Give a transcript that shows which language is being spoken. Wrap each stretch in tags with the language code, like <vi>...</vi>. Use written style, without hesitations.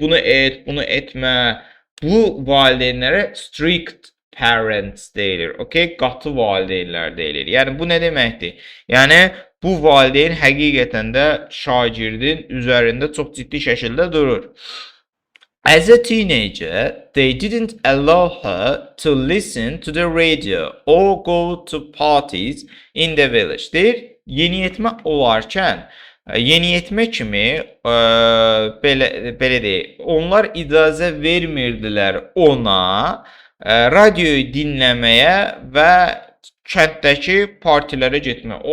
<az>Bunu et, bunu etmə. Bu valideynlərə strict parents deyilir. Okay? Qatı valideynlər deyilir. Yəni bu nə deməkdir? Yəni bu valideyn həqiqətən də şagirdin üzərində çox ciddi şəkildə durur.</az> <en>As a teenager, they didn't allow her to listen to the radio or go to parties in the village.</en> <az>Deyir, yeniyetmə olarkən, yeniyetmə kimi belə deyək, onlar icazə vermirdilər ona radioyu dinləməyə və kənddəki partilərə getmək.</az>